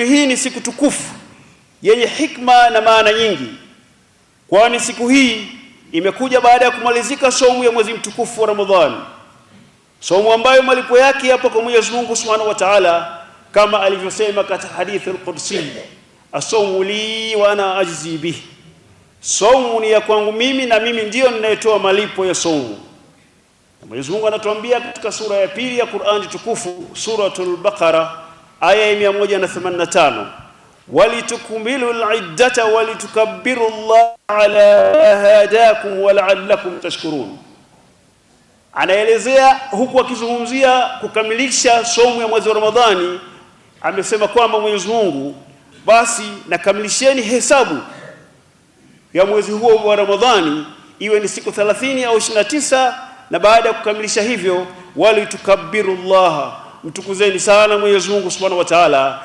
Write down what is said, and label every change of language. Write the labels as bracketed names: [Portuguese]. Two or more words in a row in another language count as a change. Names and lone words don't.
[Swahili] hii ni siku tukufu yenye hikma na maana nyingi, kwani siku hii imekuja baada ya kumalizika saumu ya mwezi mtukufu wa Ramadhani, saumu ambayo malipo yake yapo kwa Mwenyezi Mungu [Arabic] سبحانه وتعالى, [Swahili] kama alivyosema katika hadithi al-Qudsi, [Arabic] الصوم لي وأنا أجزي به, [Swahili] saumu ni ya kwangu mimi na mimi ndiyo ninayetoa malipo ya saumu. Mwenyezi Mungu anatuambia katika sura ya pili ya Qur'ani tukufu, suratul Baqara aya ya 185, [Arabic] ولتكملوا العدة ولتكبروا الله على هداكم ولعلكم تشكرون. [Swahili] Anaelezea huku akizungumzia kukamilisha saumu ya mwezi wa Ramadhani, amesema kwamba Mwenyezi Mungu, basi nakamilisheni hesabu ya mwezi huo wa Ramadhani iwe ni siku 30 au 29, na baada ya kukamilisha hivyo [Arabic] ولتكبروا الله, [Swahili] mtukuzeni sana Mwenyezi Mungu [Arabic] سبحانه وتعالى.